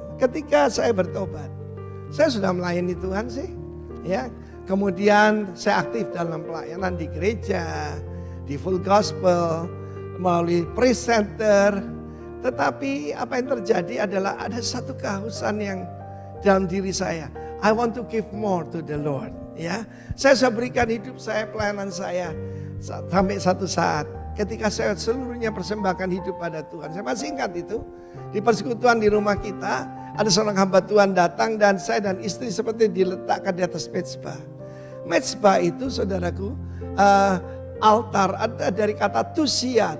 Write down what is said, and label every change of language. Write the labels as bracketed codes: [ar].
[id] Ketika saya bertobat, saya sudah melayani Tuhan sih, ya. Kemudian saya aktif dalam pelayanan di gereja, di full gospel, melalui praise center. Tetapi apa yang terjadi adalah ada satu kehausan yang dalam diri saya. [en] I want to give more to the Lord, ya. [id] Saya sudah berikan hidup saya, pelayanan saya. Sampai satu saat ketika saya seluruhnya persembahkan hidup pada Tuhan. Saya masih ingat itu. Di persekutuan di rumah kita ada seorang hamba Tuhan datang dan saya dan istri seperti diletakkan di atas mezbah. Mezbah itu saudaraku altar, ada dari kata tusia.